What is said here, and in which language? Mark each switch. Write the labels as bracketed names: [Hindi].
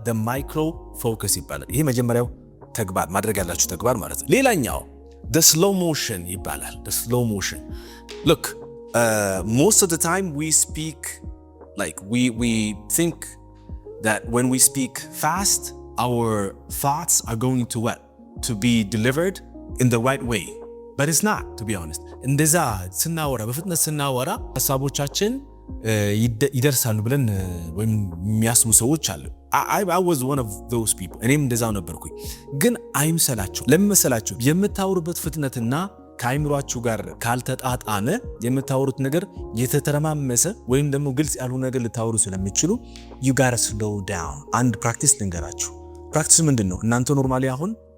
[English] the micro focus [Amharic] ይባላል። ይሄ መጀመሪያው ተግባር ማድረግ ያላችሁ ተግባር ማለት ነው። ሌላኛው [English] the slow motion [Amharic] ይባላል። [English] the slow motion. Look, most of the time we speak like we think that when we speak fast our thoughts are going to be delivered in the right way, but it's not, to be honest. [Amharic] እንደዛ ስናወራ በፍጥነት ስናወራ ሐሳቦቻችን ይደርሳሉ ብለን ወይም የሚያስቡ ሰዎች አሉ። [English] I was one of those people. [Amharic] እኔም እንደዛው ነበርኩኝ። ግን አይምሰላችሁ። ለምን መሰላችሁ? የምታወሩበት ፍጥነትና ከአይምሯችሁ ጋር ካልተጣጣመ የምታወሩት ነገር የተተረማመሰ ወይም ደግሞ ግልጽ ያልሆነ ነገር ልታወሩ ስለሚችሉ [English] you gotta slow down። [Amharic] አንድ ፕራክቲስ ልንገራችሁ። ፕራክቲስ ምንድነው? እናንተ ኖርማሊ አሁን